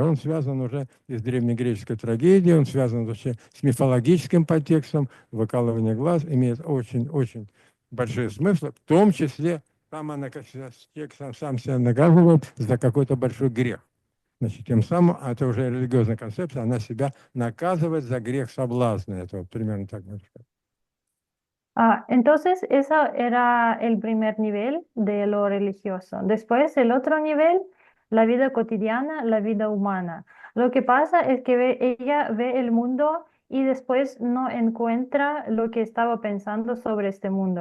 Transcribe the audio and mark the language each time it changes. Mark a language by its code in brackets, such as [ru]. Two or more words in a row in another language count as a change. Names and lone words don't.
[ru] Он связан уже и с древнегреческой трагедией, он связан вообще с мифологическим подтекстом, выкалывание глаз, имеет очень-очень большие смыслы, в том числе там она, как текст сам себя наказывает за какой-то большой грех. Значит, тем самым, это уже религиозная концепция, она себя наказывает за грех соблазна. Это вот примерно так можно сказать. [es] Entonces, eso era el primer nivel de lo religioso. Después, el otro nivel, la vida cotidiana, la vida humana. Lo que pasa es que ella ve el mundo y después no encuentra lo que estaba pensando sobre este mundo.